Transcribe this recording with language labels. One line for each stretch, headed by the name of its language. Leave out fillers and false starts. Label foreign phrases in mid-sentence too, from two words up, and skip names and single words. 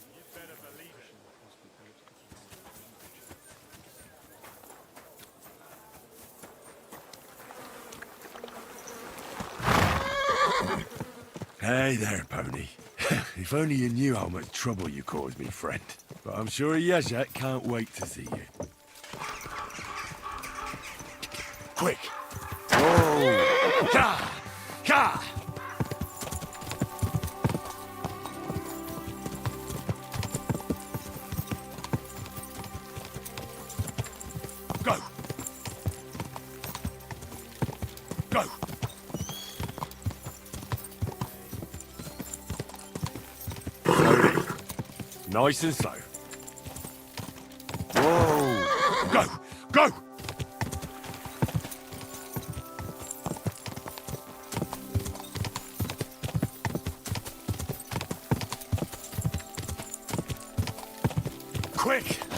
English: Hey there, pony. If only you knew how much trouble you caused me, friend. But I'm sure Yezet can't wait to see you. Quick! Whoa! Ka! Ka! Go! Go! Slowly. Nice and slow. Whoa! Go! Go! Quick!